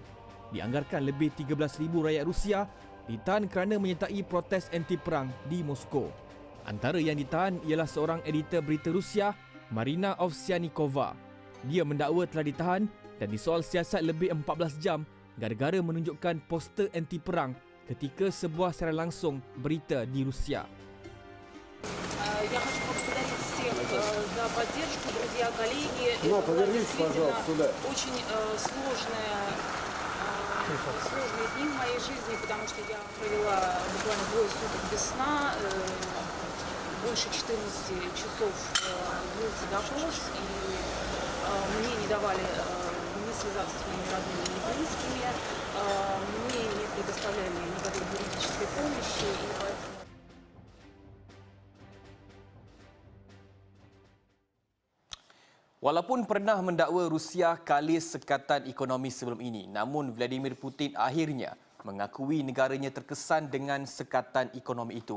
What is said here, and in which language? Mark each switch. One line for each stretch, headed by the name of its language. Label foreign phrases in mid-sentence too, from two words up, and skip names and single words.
Malay: Dianggarkan lebih 13,000 rakyat Rusia ditahan kerana menyertai protes anti-perang di Moskow. Antara yang ditahan ialah seorang editor berita Rusia, Marina Ovsyannikova. Dia mendakwa telah ditahan dan disoal siasat lebih 14 jam gara-gara menunjukkan poster anti-perang ketika sebuah siaran langsung berita di Rusia.
Russian: Я хочу поблагодарить всех за поддержку, друзья, коллеги. Это была действительно очень сложные дни в моей жизни, потому что я провела буквально 2 суток без сна, больше 14 часов длился допрос, и мне не давали могли связаться с моими родными и близкими. Мне не предоставляли никакой юридической помощи, и поэтому...
Malay: Walaupun pernah mendakwa Rusia kalis sekatan ekonomi sebelum ini, namun Vladimir Putin akhirnya mengakui negaranya terkesan dengan sekatan ekonomi itu.